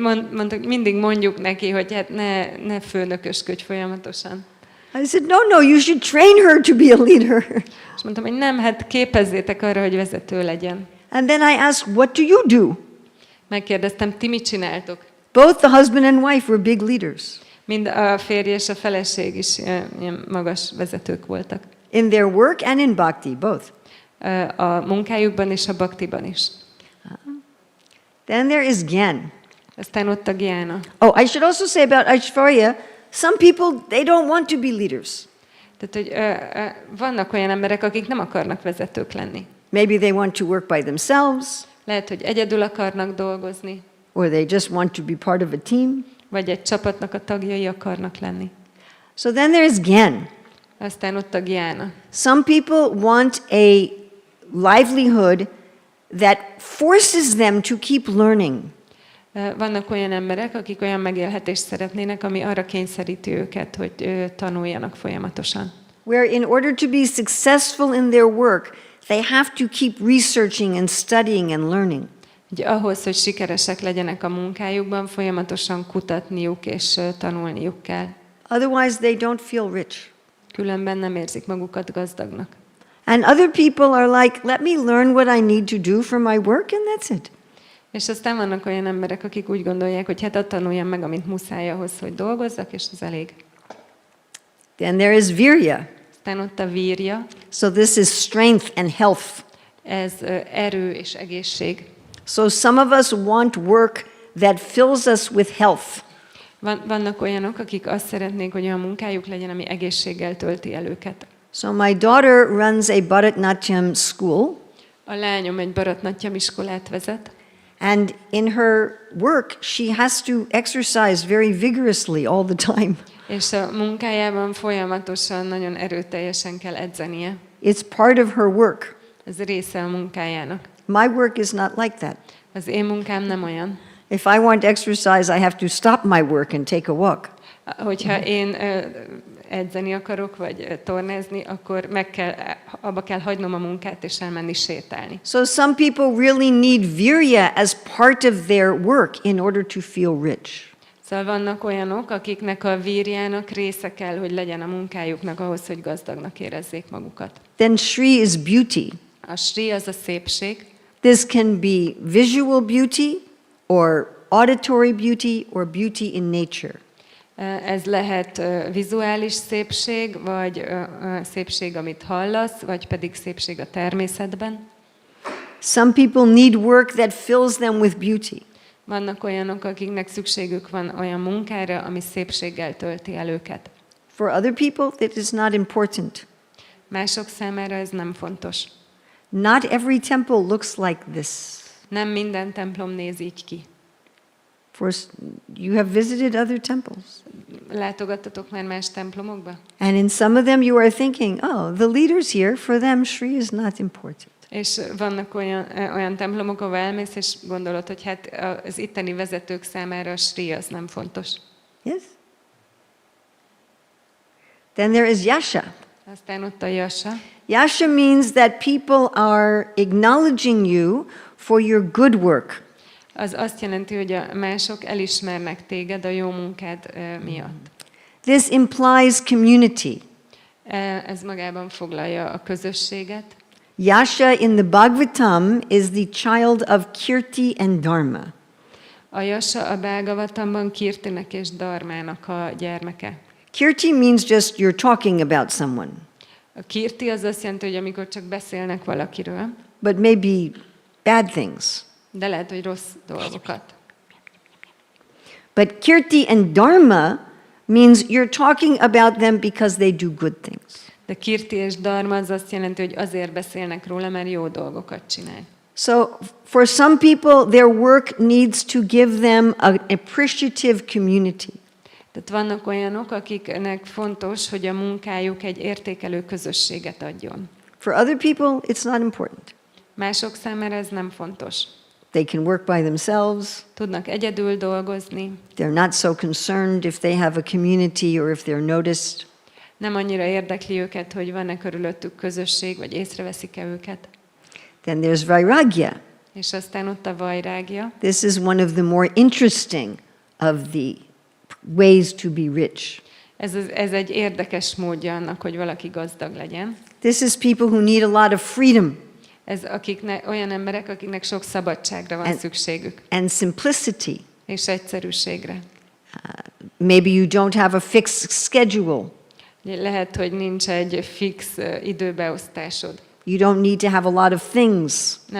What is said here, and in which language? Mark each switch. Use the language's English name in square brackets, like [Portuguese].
[Hungarian] Mondtuk, mindig mondjuk neki, hogy hát ne főnökösködj folyamatosan. [English] I said, no, you should train her to be a leader. [Hungarian] És mondtam, hogy nem, hát képezzétek arra, hogy vezető legyen. [English] And then I asked, what do you do? [Hungarian] Megkérdeztem, ti mit csináltok? [English] Both the husband and wife were big leaders. [Hungarian] Mind a férj és a feleség is ilyen magas vezetők voltak. [English] In their work and in bhakti, both. [Hungarian] A munkájukban és a bhaktiban is. [English] Then there is Gyan. [Hungarian] Aztán ott a gyána. [English] Oh, I should also say about Aishvarya, some people, they don't want to be leaders. [Hungarian] Tehát, hogy vannak olyan emberek, akik nem akarnak vezetők lenni. [English] Maybe they want to work by themselves. [Hungarian] Lehet, hogy egyedül akarnak dolgozni. [English] Or they just want to be part of a team. [Hungarian] Vagy egy csapatnak a tagjai akarnak lenni. [English] So then there's Gyan. [Hungarian] Aztán ott a gyána. [English] Some people want a livelihood that forces them to keep learning. [Hungarian] Vannak olyan emberek, akik olyan megélhetést szeretnének, ami arra kényszeríti őket, hogy tanuljanak folyamatosan. [English] Where in order to be successful in their work, they have to keep researching and studying and learning. [Hungarian] Ugye ahhoz, hogy sikeresek legyenek a munkájukban, folyamatosan kutatniuk és tanulniuk kell. [English] Otherwise they don't feel rich. [Hungarian] Különben nem érzik magukat gazdagnak. [English] And other people are like, let me learn what I need to do for my work, and that's it. [Hungarian] És aztán vannak olyan emberek, akik úgy gondolják, hogy hát tanuljam meg, amit muszáj ahhoz, hogy dolgozzak, és ez elég. [English] Then there is virya. [Hungarian] Aztán ott a vírja, [English] So this is strength and health. [Hungarian] ez erő és egészség. [English] So some of us want work that fills us with health. [Hungarian] Vannak olyanok, akik azt szeretnék, hogy olyan munkájuk legyen, ami egészséggel tölti el őket. [English] So my daughter runs a Bharatanatyam school. [Hungarian] A lányom egy Bharatanatyam iskolát vezet, [English] And in her work, she has to exercise very vigorously all the time. [Hungarian] és a munkájában folyamatosan, nagyon erőteljesen kell edzenie. [English] It's part of her work. [Hungarian] Ez része a munkájának. [English] My work is not like that. [Hungarian] Az én munkám nem olyan. [English] If I want exercise, I have to stop my work and take a walk. [Hungarian] Hogyha én edzeni akarok, vagy tornázni, akkor abba kell hagynom a munkát, és elmenni sétálni. [English] So some people really need virya as part of their work in order to feel rich. [Hungarian] Szóval vannak olyanok, akiknek a vírjának része kell, hogy legyen a munkájuknak ahhoz, hogy gazdagnak érezzék magukat. [English] Then Shri is beauty. [Hungarian] A Sri az a szépség. [English] This can be visual beauty or auditory beauty or beauty in nature. [Hungarian] Ez lehet vizuális szépség, vagy szépség, amit hallasz, vagy pedig szépség a természetben. [English] Some people need work that fills them with beauty. [Hungarian] Vannak olyanok, akiknek szükségük van olyan munkára, ami szépséggel tölti el őket. [English] For other people, it is not important. [Hungarian] Mások számára ez nem fontos. [English] Not every temple looks like this. [Hungarian] Nem minden templom néz így ki. [English] You have visited other temples. [Hungarian] Látogattatok már más templomokba? [English] And in some of them you are thinking, oh, the leaders here, for them Shri is not important. [Hungarian] És vannak olyan templomok, ahol elmész, és gondolod, hogy hát az itteni vezetők számára a Sri az nem fontos. [English] Yes? Then there is yasha. [Hungarian] Aztán ott a yasha. [English] Yasha means that people are acknowledging you for your good work. [Hungarian] Az azt jelenti, hogy a mások elismernek téged a jó munkád miatt. [English] This implies community. [Hungarian] Ez magában foglalja a közösséget. [English] Yasha in the Bhagavatam is the child of Kirti and Dharma. [Hungarian] A yasha a Bhagavatamban Kirtinek és Dharmának a gyermeke. [English] Kirti means just you're talking about someone. [Hungarian] A Kirti az azt jelenti, hogy amikor csak beszélnek valakiről. [English] But maybe bad things. [Hungarian] De lehet, hogy rossz dolgokat. [English] But Kirti and Dharma means you're talking about them because they do good things. [Hungarian] De Kirti és Dharma az azt jelenti, hogy azért beszélnek róla, mert jó dolgokat csinál. [English] So for some people, their work needs to give them an appreciative community. [Hungarian] Tehát vannak olyanok, akiknek fontos, hogy a munkájuk egy értékelő közösséget adjon. [English] For other people, it's not important. [Hungarian] Mások számára ez nem fontos. [English] They can work by themselves. [Hungarian] Tudnak egyedül dolgozni. [English] They're not so concerned if they have a community or if they're noticed. [Hungarian] Nem annyira érdekli őket, hogy van-e körülöttük közösség, vagy észreveszik-e őket. [English] Then there's vairagya. [Hungarian] És aztán ott a vajrágja. [English] This is one of the more interesting of the ways to be rich. [Hungarian] Ez egy érdekes módja annak, hogy valaki gazdag legyen. [English] This is people who need a lot of freedom. [Hungarian] Ez olyan emberek, akiknek sok szabadságra van szükségük. [English] And simplicity. [Hungarian] És egyszerűségre. [English] Maybe you don't have a fixed schedule. [Hungarian] Lehet, hogy nincs egy fix időbeosztásod. [English] You don't need to have a lot of things.